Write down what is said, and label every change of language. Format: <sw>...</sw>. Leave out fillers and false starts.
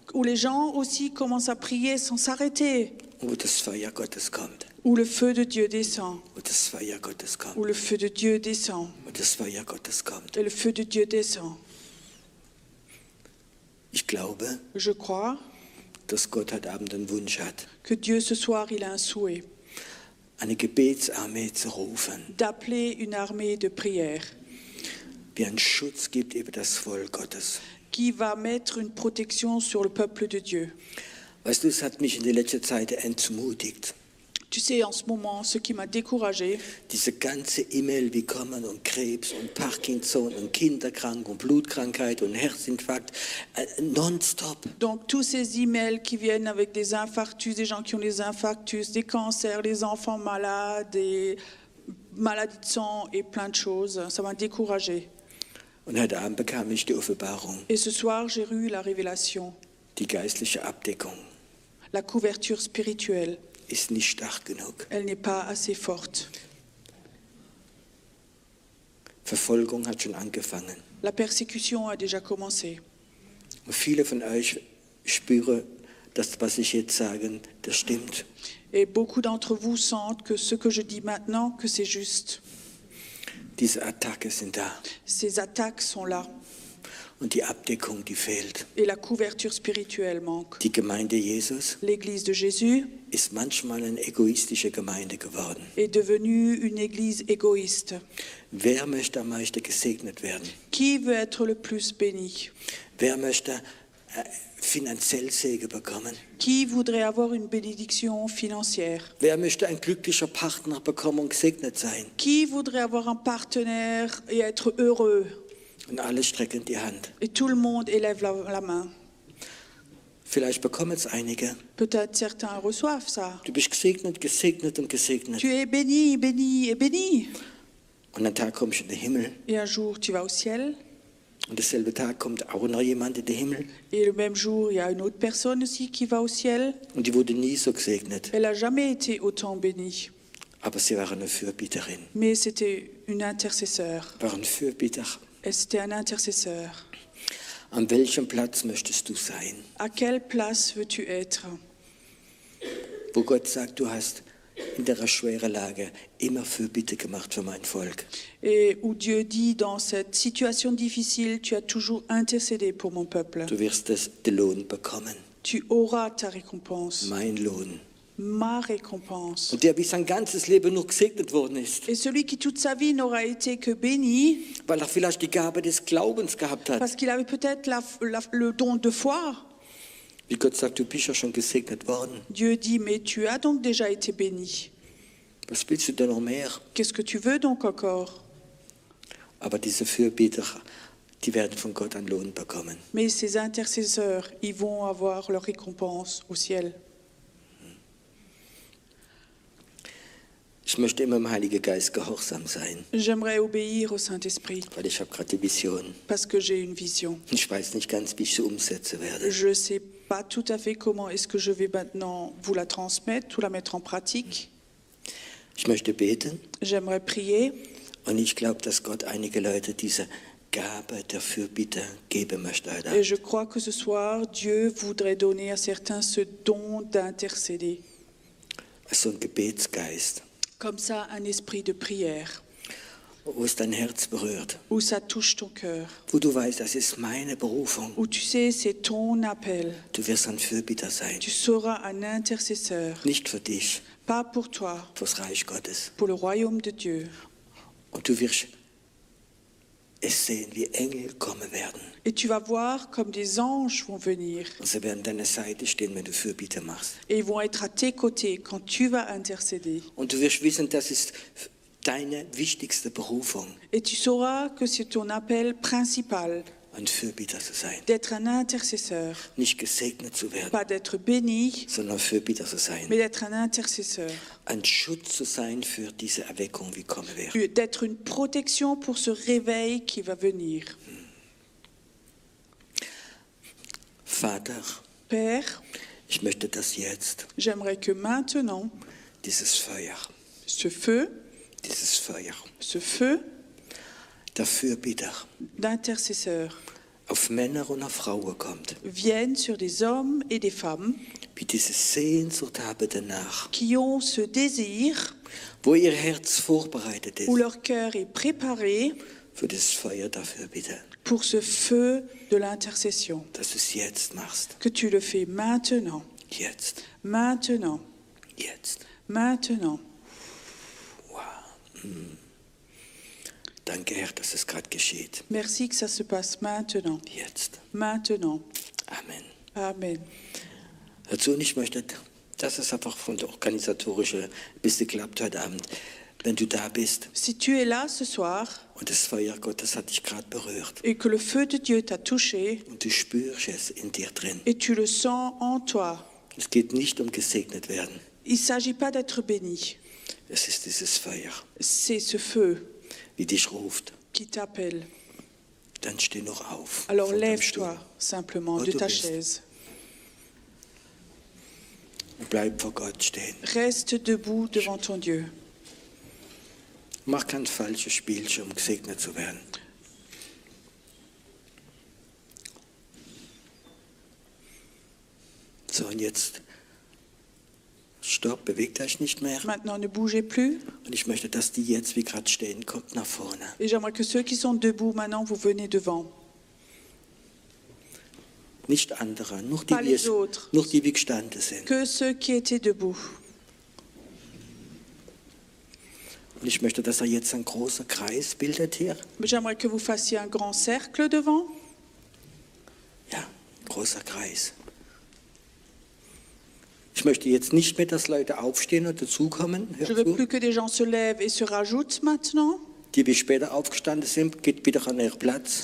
<fr>Où les gens aussi commencent à prier sans s'arrêter.</fr> <de>Und wo das Feuer Gottes kommt.</de> <fr>Où le feu de Dieu descend.</fr> <de>Wo das Feuer Gottes kommt.</de> <fr>Où le feu de Dieu descend.</fr> <de>Wo das Feuer Gottes kommt.</de> <fr>Et le feu de Dieu descend.</fr> <de>Ich glaube,</de> <fr>Je crois</fr> <de>dass Gott heute Abend einen Wunsch hat,</de> <fr>que Dieu ce soir, il a un souhait</fr> <de>eine Gebetsarmee zu rufen,</de> <fr>d'appeler une armée de prière</fr> <de>die einen Schutz gibt über das Volk Gottes.</de> <fr>qui va mettre une protection sur le peuple de Dieu.</fr> <de>Weißt du, es hat mich in der letzten Zeit entmutigt.</de> <fr>Tu sais, en ce moment, ce qui m'a découragée,</fr> <de>Diese ganze E-Mail, wie kommen und Krebs und Parkinson und Kinderkrankheit und Blutkrankheit und Herzinfarkt, nonstop.</de> <fr>donc tous ces emails qui viennent avec des infarctus, des gens qui ont des infarctus, des cancers, les enfants malades, des maladies de sang et plein de choses, ça m'a découragée.</fr> <de>Und heute Abend bekam ich die Offenbarung,</de> <fr>Et ce soir, j'ai eu la révélation,</fr> <de>die geistliche Abdeckung</de> <fr>la couverture spirituelle.</fr> <de>ist nicht stark genug.</de> <fr>Elle n'est pas assez forte.</fr> <de>Verfolgung hat schon angefangen.</de> <fr>La persécution a déjà commencé.</fr> <de>Und viele von euch spüren, dass was ich jetzt sage, das stimmt.</de> <fr>Et beaucoup d'entre vous sentent que ce que je dis maintenant, que c'est juste.</fr> <de>Diese Attacke sind da.</de> <fr>Ces attaques sont là.</fr> <de>Und die Abdeckung, die fehlt.</de> <fr>Et la couverture spirituelle manque.</fr> <de>Die Gemeinde Jesus</de> <fr>L'Église de Jésus</fr> <de>ist manchmal eine egoistische Gemeinde geworden.</de> <fr>est devenue une Église égoïste.</fr> <de>Wer möchte am meisten gesegnet werden?</de> <fr>Qui veut être le plus béni?</fr> <de>Wer möchte finanziell Segen bekommen?</de> <fr>Qui voudrait avoir une bénédiction financière?</fr> <de>Wer möchte ein glücklicher Partner bekommen und gesegnet sein?</de> <fr>Qui voudrait avoir un partenaire et être heureux?</fr> <de>Und alle strecken die Hand.</de> <fr>Et tout le monde élève la main.</fr> <de>Vielleicht bekommen es einige.</de> <fr>Peut-être certains reçoivent ça.</fr> <de>Du bist gesegnet, gesegnet und gesegnet.</de> <fr>Tu es béni, béni et béni.</fr> <de>Und ein Tag kommst du in den Himmel.</de> <fr>Et un jour, tu vas au ciel.</fr> <de>Und derselbe Tag kommt auch noch jemand in den Himmel.</de> <fr>Et le même jour, il y a une autre personne aussi qui va au ciel.</fr> <de>Und die wurde nie so gesegnet.</de> <fr>Elle n'a jamais été autant bénie.</fr> <de>Aber sie war eine Fürbitterin.</de> <fr>Mais c'était une intercesseur.</fr> <de>War ein Fürbitter.</de> <fr>Et c'était un intercesseur.</fr> <de>An welchem Platz möchtest du sein?</de> <fr>À quelle place veux-tu être?</fr> <de>Wo Gott sagt, du hast in der schweren Lage immer Fürbitte gemacht für mein Volk.</de> <fr>Et où Dieu dit, dans cette situation difficile, tu as toujours intercédé pour mon peuple.</fr> <de>Du wirst den Lohn bekommen.</de> <fr>Tu auras ta récompense,</fr> <de>Mein Lohn.</de> <fr>ma récompense.</fr> <de>Und der wie sein ganzes Leben nur gesegnet worden ist,</de> <fr>Et celui qui toute sa vie n'aura été que béni,</fr> <de>weil er vielleicht die Gabe des Glaubens gehabt hat.</de> <fr>parce qu'il avait peut-être le don de foi.</fr> <de>Wie Gott sagt, du bist ja schon gesegnet worden.</de> <fr>Dieu dit, mais tu as donc déjà été béni.</fr> <de>Was willst du denn noch mehr?</de> <fr>Qu'est-ce que tu veux donc encore?</fr> <de>Aber diese Fürbitter, die werden von Gott einen Lohn bekommen.</de> <fr>Mais ces intercesseurs, ils vont avoir leur récompense au ciel.</fr> <de>Ich möchte immer dem Heiligen Geist gehorsam sein,</de> <fr>J'aimerais obéir au Saint-Esprit</fr> <de>weil ich habe gerade die Vision.</de> <fr>parce que j'ai une vision.</fr> <de>Ich weiß nicht ganz, wie ich sie umsetzen werde.</de> <fr>Je ne sais pas tout à fait comment est-ce que je vais maintenant vous la transmettre ou la mettre en pratique.</fr> <de>Ich möchte beten</de> <fr>J'aimerais prier</fr> <de>und ich glaube, dass Gott einige Leute diese Gabe der Fürbitte geben möchte heute</de> <fr>et</fr> <de>Abend.</de> <fr>je crois que ce soir, Dieu voudrait donner à certains ce don d'intercéder.</fr> <de>So ein Gebetsgeist,</de> <fr>Comme ça, un esprit de prière</fr> <de>wo es dein Herz berührt,</de> <fr>où ça touche ton cœur,</fr> <de>wo du weißt, das ist meine Berufung.</de> <fr>où tu sais, c'est ton appel.</fr> <de>Du wirst ein Fürbitter sein,</de> <fr>Tu seras un intercesseur,</fr> <de>nicht für dich,</de> <fr>pas pour toi,</fr> <de>fürs Reich Gottes.</de> <fr>pour le royaume de Dieu.</fr> <de>Und du wirst es sehen, wie Engel kommen werden.</de> <fr>Et tu vas voir comme des anges vont venir</fr> <de>Und sie werden an deiner Seite stehen, wenn du Fürbitte machst.</de> <fr>et ils vont être à tes côtés quand tu vas intercéder.</fr> <de>Und du wirst wissen, das ist deine wichtigste Berufung,</de> <fr>Et tu sauras que c'est ton appel principal</fr> <de>ein Fürbitter zu sein.</de> <fr>d'être un intercesseur,</fr> <de>Nicht gesegnet zu werden,</de> <fr>pas d'être béni,</fr> <de>sondern Fürbitter zu sein.</de> <fr>mais d'être un intercesseur,</fr> <de>Ein Schutz zu sein für diese Erweckung, wie kommen wird.</de> <fr>d'être une protection pour ce réveil qui va venir.</fr> <de>Vater,</de> <fr>Père,</fr> <de>ich möchte, dass jetzt</de> <fr>j'aimerais que maintenant,</fr> <de>dieses Feuer,</de> <fr>ce feu</fr> <de>der Fürbitter</de> <fr>d'intercesseur</fr> <de>auf Männer und auf Frauen kommt,</de> <fr>vienne sur des hommes et des femmes</fr> <de>wie diese Sehnsucht haben danach,</de> <fr>qui ont ce désir,</fr> <de>wo ihr Herz vorbereitet</de> <fr>où</fr> <de>ist</de> <fr>leur cœur est préparé</fr> <de>für das Feuer der Fürbitte,</de> <fr>pour ce feu de l'intercession.</fr> <de>dass du es jetzt machst.</de> <fr>Que tu le fais maintenant,</fr> <de>Jetzt,</de> <fr>maintenant,</fr> <de>jetzt.</de> <fr>maintenant.</fr> <de>Danke, Herr, dass es gerade geschieht.</de> <fr>Merci que ça se passe maintenant,</fr> <de>Jetzt.</de> <fr>maintenant.</fr> <de>Amen.</de> <fr>Amen.</fr> <de>Dazu, und ich möchte, dass es einfach von der organisatorischen ein bisschen klappt heute Abend. Wenn du da bist</de> <fr>Si tu es là ce soir</fr> <de>und das Feuer Gottes hat dich gerade berührt</de> <fr>et que le feu de Dieu t'a touché</fr> <de>und du spürst es in dir drin.</de> <fr>et tu le sens en toi,</fr> <de>Es geht nicht um gesegnet werden.</de> <fr>il ne s'agit pas d'être béni.</fr> <de>Es ist dieses Feuer,</de> <fr>C'est ce feu</fr> <de>wie dich ruft.</de> <fr>qui t'appelle.</fr> <de>Dann steh noch auf.</de> <fr>Alors</fr> <de>von deinem Stuhl.</de> <fr>lève-toi simplement</fr> <de>Wo</de> <fr>de</fr> <de>du</de> <fr>ta</fr> <de>bist.</de> <fr>chaise.</fr> <de>Bleib vor Gott stehen.</de> <fr>Reste debout devant ton Dieu.</fr> <de>Mach kein falsches Spielchen, um gesegnet zu werden. So, und jetzt stopp, bewegt euch nicht mehr.</de> <fr>Maintenant, ne bougez plus.</fr> <de>Und ich möchte, dass die jetzt, wie gerade stehen, kommt nach vorne.</de> <fr>Et j'aimerais que ceux qui sont debout maintenant, vous venez devant.</fr> <de>Nicht andere, nur</de> <fr>Pas les autres.</fr> <de>die wie gestanden sind.</de> <fr>Que ceux qui étaient debout.</fr> <de>Und ich möchte, dass er jetzt ein großer Kreis bildet hier.</de> <fr>J'aimerais que vous fassiez un grand cercle devant.</fr> <de>Ja, ein großer Kreis. Ich möchte jetzt nicht mehr, dass Leute aufstehen und dazukommen.</de> <fr>Je</fr> <de>Hör</de> <fr>veux</fr> <de>zu.</de> <fr>plus que des gens se lèvent et se rajoutent maintenant.</fr> <de>Die, die später aufgestanden sind, geht wieder an ihren Platz.</de>